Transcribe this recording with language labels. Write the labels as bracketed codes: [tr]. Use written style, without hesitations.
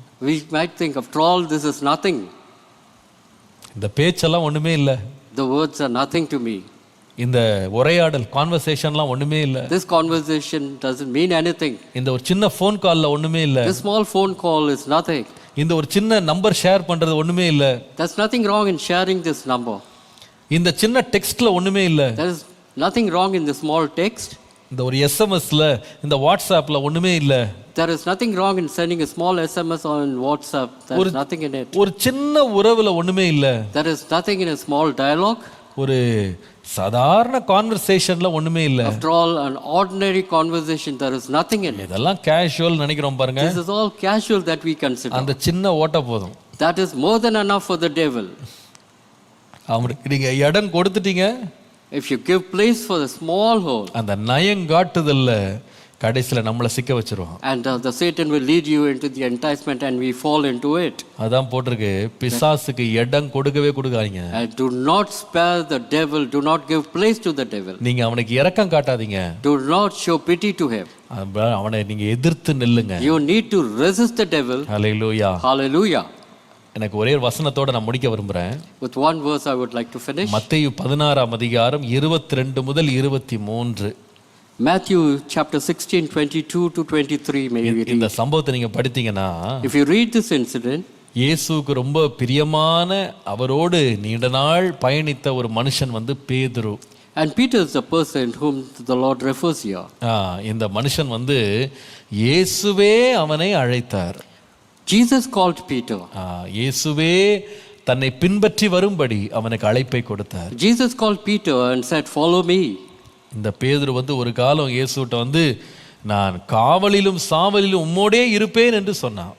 [en] We might think after all this is nothing. [ta] இந்த பேச்செல்லாம் ஒண்ணுமே இல்ல. [en] The words are nothing to me. [ta] இந்த உரையாடல் கான்வர்சேஷன்லாம் ஒண்ணுமே இல்ல. [en] This conversation doesn't mean anything. [ta] இந்த ஒரு சின்ன ஃபோன் கால்ல ஒண்ணுமே இல்ல. [en] This small phone call is nothing. [ta] இந்த ஒரு சின்ன நம்பர் ஷேர் பண்றது ஒண்ணுமே இல்ல. [en] There's nothing wrong in sharing this number. [ta] இந்த சின்ன டெக்ஸ்ட்ல ஒண்ணுமே இல்ல. [en] There is nothing wrong in the small text. [ta] இந்த ஒரு எஸ்எம்எஸ்ல இந்த வாட்ஸ்அப்ல ஒண்ணுமே இல்ல. [en] There is nothing wrong in sending a small SMS on WhatsApp. There is nothing in it. [ta] ஒரு சின்ன உறவுல ஒண்ணுமே இல்ல. [en] There is nothing in a small dialogue. [ta] ஒரு சாதாரண கான்வர்சேஷன்ல ஒண்ணுமே இல்ல. [en] After all, an ordinary conversation, there is nothing in it. [ta] இதெல்லாம் கேஷுவல் நினைக்கிறோம் பாருங்க. [en] This is all casual that we consider. [ta] அந்த சின்ன ஓட்ட போதும். [en] That is more than enough for the devil. [ta] அவருக்கு நீங்க இடம் கொடுத்துட்டீங்க. [en] If you give place for the small hole. [ta] அந்த நயங்காட்டுதல்ல கடைசில நம்மள சிக்க வச்சிருவான். [en] And the Satan will lead you into the enticement and we fall into it. [ta] அதான் போட்டுருக்கு, பிசாசுக்கு இடம் கொடுக்கவே கொடுக்காதீங்க. [en] And do not spare the devil, do not give place to the devil. [ta] நீங்க அவனுக்கு இரக்கம் காட்டாதீங்க. [en] Do not show pity to him. [ta] அவனை நீங்க எதிர்த்து நில்லுங்க. [en] You need to resist the devil. [ta] Hallelujah. [en] Hallelujah. [ta] எனக்கு ஒரே வசனத்தோட நான் முடிக்க விரும்புறேன். [en] With one verse I would like to finish. [ta] மத்தேயு 16 அதிகாரம் 22 முதல் 23. [en] Matthew chapter 16, 22 to 23 may you read. [ta] இந்த சம்பவத்தை நீங்க படித்தீங்கன்னா, [en] if you read this incident, [ta] இயேசுவுக்கு ரொம்ப பிரியமான அவரோடு நீண்ட நாள் பயணித்த ஒரு மனுஷன் வந்து பேதுரு. [en] and Peter is the person whom the Lord refers here. [ta] இந்த மனுஷன் வந்து இயேசுவே அவனை அழைத்தார். [en] Jesus called Peter. [ta] இயேசுவே தன்னை பின்பற்றி வரும்படி அவனுக்கு அழைப்பை கொடுத்தார். [en] Jesus called Peter and said, follow me. [ta] இந்த பேதுரு வந்து ஒரு காலம் இயேசுட்ட வந்து நான் காவலிலும் சாவலிலும் உம்மோடே இருப்பேன் என்று சொன்னான்.